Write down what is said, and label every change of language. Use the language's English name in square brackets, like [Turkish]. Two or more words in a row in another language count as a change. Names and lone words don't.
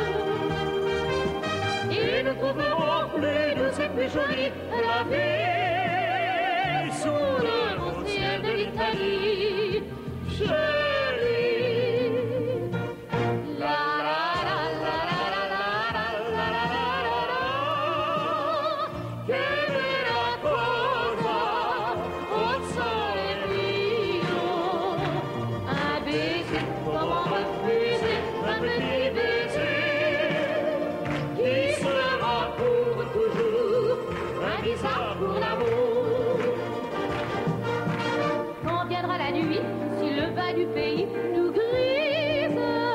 [French] Et nous trouverons plus douce et plus jolie la vie sous le bon ciel de l'Italie, chérie. La la la la la la la la la la. [Italian] Che bella cosa, oh sole mio. [French] Un baiser, comment refuser un petit baiser Qui sera pour toujours un bizarre pour l'amour. quand viendra la nuit, si le bas du pays nous grise.